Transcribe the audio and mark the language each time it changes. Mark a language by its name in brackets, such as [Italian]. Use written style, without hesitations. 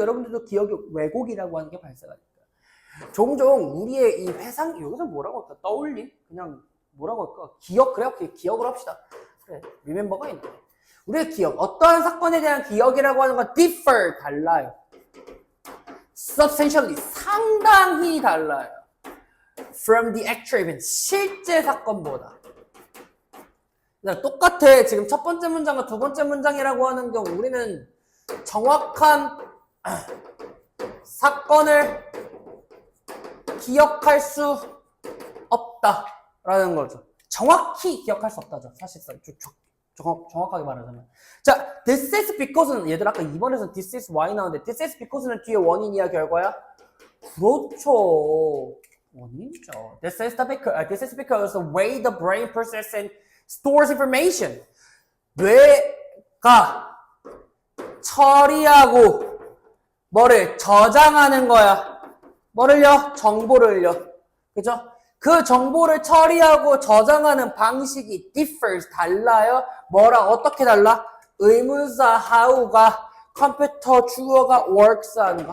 [Korean] 여러분들도 기억의 왜곡이라고 하는 게 발생하니까. 종종 우리의 이 회상, 여기서 뭐라고 할까? 떠올림? 그냥 뭐라고 할까? 기억, 그래? 기억을 합시다. 그래, 리멤버가 있네. 우리의 기억, 어떠한 사건에 대한 기억이라고 하는 건 differ, 달라요. substantially, 상당히 달라요. [English] from the actual event, [Korean] 실제 사건보다. 똑같아. 지금 첫 번째 문장과 두 번째 문장이라고 하는 경우 우리는 정확한 사건을 기억할 수 없다라는 거죠. 정확히 기억할 수 없다죠. 사실상 정확하게 말하자면. 자, [English] this is because [Korean] 는 얘들 아까 2번에서 [English] this is why [Korean] 나오는데 this is because는 뒤에 원인이야 결과야? 그렇죠. 원인이죠. [English] This is because the way the brain processes and stores information. [Korean] 뇌가 처리하고 뭐를 저장하는 거야. 뭐를요? 정보를요. 그죠? 그 정보를 처리하고 저장하는 방식이 differs, 달라요. 뭐랑 어떻게 달라? 의문사 how가 컴퓨터 주어가 works 하는 거.